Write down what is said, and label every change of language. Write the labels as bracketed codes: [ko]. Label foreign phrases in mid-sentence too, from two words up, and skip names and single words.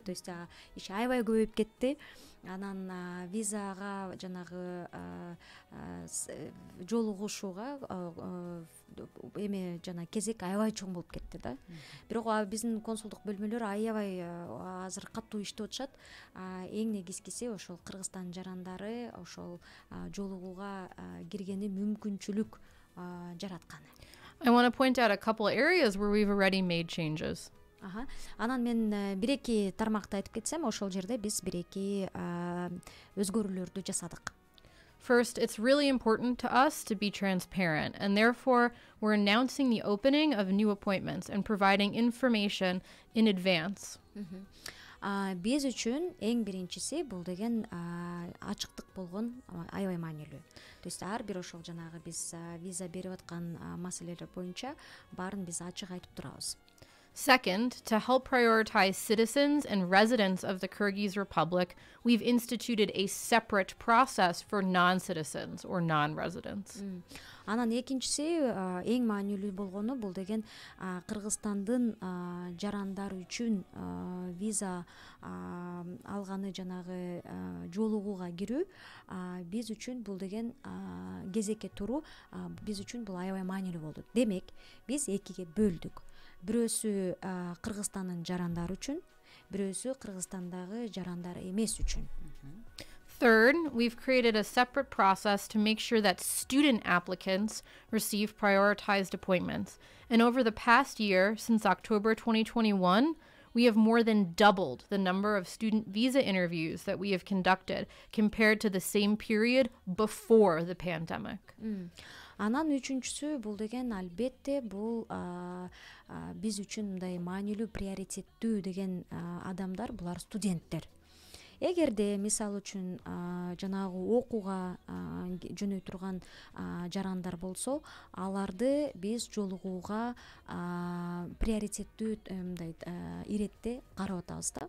[ru] То есть [ky] иш аябай көбөйүп кетти. Анан визага жанагы жолугушууга эме жана кезек аябай чоң болуп кетти да. Бирок биздин консулдук бөлмөлөр аябай азыр катуу иштеп атышат. Эң негизгиси ошол Кыргызстан жарандары ошол жолугууга киргени мүмкүнчүлүк жаратканы. [en] I want to point out a couple areas where we've already made changes. [ky] Анан мен бир-эки тармакты айтып кетсем, ошол жерде биз бир-эки өзгөрүүлөрдү жасадык. [en] First, it's really important to us to be transparent, and therefore we're announcing the opening of new appointments and providing information in advance. [ky] Биз үчүн эң биринчиси бул деген ачыктык болгон аябай маанилүү. [ru] То есть [ky] ар бир ошол жанагы биз виза берип аткан маселелер боюнча баарын биз ачык айтып турабыз. [en] Second, to help prioritize citizens and residents of the Kyrgyz Republic, we've instituted a separate process for non-citizens or non-residents. [ky] Анан экинчиси эң маанилүү болгону бул деген Кыргызстандын жарандары үчүн виза алганы жанагы жолугууга кирүү биз үчүн бул деген кезекке туруу биз үчүн бул аябай маанилүү болду. Демек, биз экиге бөлдүк. Бирөөсү Кыргызстандын жарандары үчүн, бирөөсү Кыргызстандагы жарандар эмес үчүн. [en] Third, we've created a separate process to make sure that student applicants receive prioritized appointments. And over the past year, since October 2021, we have more than doubled the number of student visa interviews that we have conducted compared to the same period before the pandemic. [ky] Анан үчүнчүсү бул деген албетте бул биз үчүн мындай маанилүү приоритеттүү деген адамдар булар студенттер. Эгерде мисал үчүн жанагы окууга жөнөй турган жарандар болсо, аларды биз жолугууга приоритеттүү мындай иретте карап атабыз да.